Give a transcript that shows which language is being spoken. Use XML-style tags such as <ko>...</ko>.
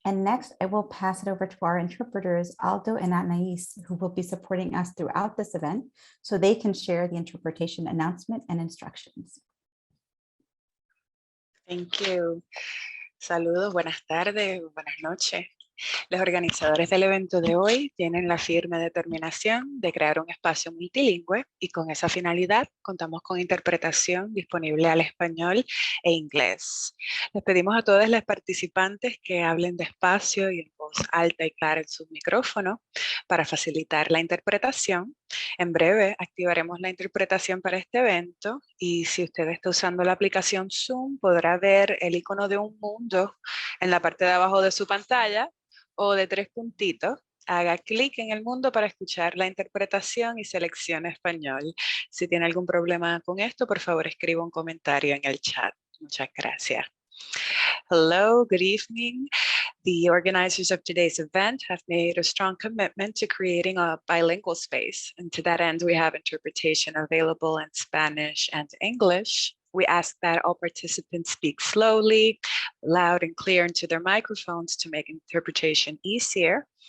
<en>And next, I will pass it over to our interpreters, Aldo and Anais, who will be supporting us throughout this event so they can share the interpretation announcement and instructions. Thank you.</en> <es>Saludos, buenas tardes, buenas noches. Los organizadores del evento de hoy tienen la firme determinación de crear un espacio multilingüe y con esa finalidad contamos con interpretación disponible al español e inglés. Les pedimos a todos los participantes que hablen despacio y en voz alta y clara en sus micrófonos para facilitar la interpretación. En breve activaremos la interpretación para este evento y si usted está usando la aplicación Zoom podrá ver el icono de un mundo en la parte de abajo de su pantalla o de 3 puntitos. Haga clic en el mundo para escuchar la interpretación y seleccione español. Si tiene algún problema con esto, por favor escriba un comentario en el chat. Muchas gracias.</es> <en>Hello, good evening. The organizers of today's event have made a strong commitment to creating a bilingual space. And to that end, we have interpretation available in Spanish and English. We ask that all participants speak slowly, loud and clear into their microphones to make interpretation easier.</en>